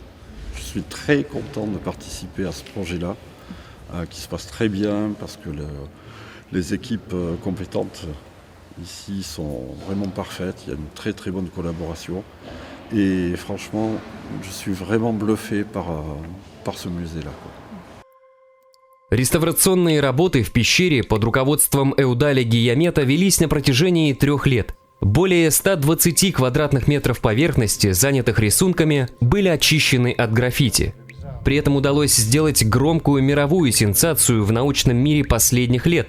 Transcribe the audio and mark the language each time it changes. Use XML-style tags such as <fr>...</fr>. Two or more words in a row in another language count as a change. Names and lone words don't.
<fr>Je suis très content de participer à ce projet-là qui se passe très bien parce que les équipes compétentes ici sont vraiment parfaites, il y a une très très bonne collaboration et franchement je suis vraiment bluffé par ce musée-là.</fr> <ru>Реставрационные работы в пещере под руководством Эудаля Гиямета велись на протяжении 3 лет. Более 120 квадратных метров поверхности, занятых рисунками, были очищены от граффити. При этом удалось сделать громкую мировую сенсацию в научном мире последних лет.</ru>